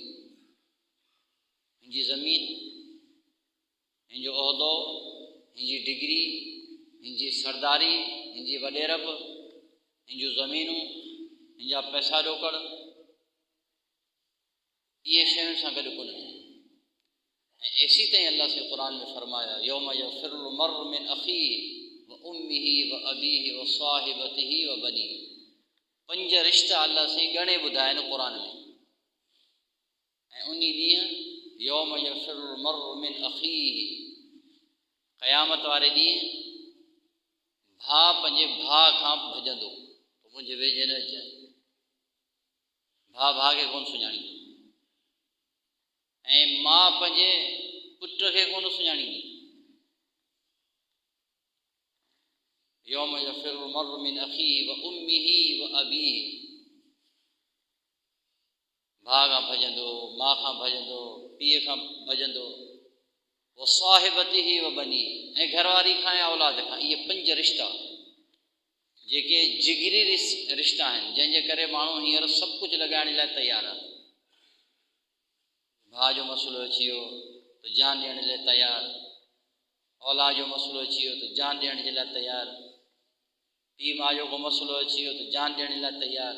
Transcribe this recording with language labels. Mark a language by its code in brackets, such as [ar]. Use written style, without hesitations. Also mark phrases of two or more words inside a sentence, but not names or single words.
[sd] हिनजी ज़मीन, हिनजो उहिदो, हिनजी डिग्री, हिनजी सरदारी, हिनजी वॾेरब, हिनजूं ज़मीनूं, हिनजा पैसा ॾोकड़, इहे शयुनि सां गॾु कोन वेंदियूं। ऐं एसी ताईं अल्लाह से क़ुरान में फरमाया [ar] يوم يفر المرء من أخيه وأمه وأبيه وصاحبته وبنيه. [sd] 5 रिश्ता अल्लाह से ॻणे ॿुधाइनि क़ुरान में। ऐं उन ॾींहुं [ar] يوم يفر المرء من أخيه, [sd] क़यामत वारे ॾींहुं भाउ पंहिंजे भाउ खां भॼंदो, मुंहिंजे वेझे न अचाए। भाउ खे कोन सुञाणींदो ऐं माउ पंहिंजे पुट खे कोन सुञाणींदी। [ar] يوم يفر المرء من أخيه وأمه وأبيه, [sd] भाउ खां भॼंदो, माउ खां भॼंदो, पीउ खां भॼंदो, [ar] وصاحبته وبنيه, [sd] ऐं घरवारी खां ऐं औलाद खां। इहे 5 रिश्ता जेके जिगरी रिश्ता आहिनि, जंहिंजे करे माण्हू हींअर सभु कुझु लॻाइण लाइ तयारु आहे। भाउ जो मसइलो अची वियो त जान ॾियण लाइ तयारु, औलाद जो मसइलो अची वियो त जान ॾियण जे लाइ तयारु, पीउ माउ जो को मसइलो अची वियो त जान ॾियण लाइ तयारु।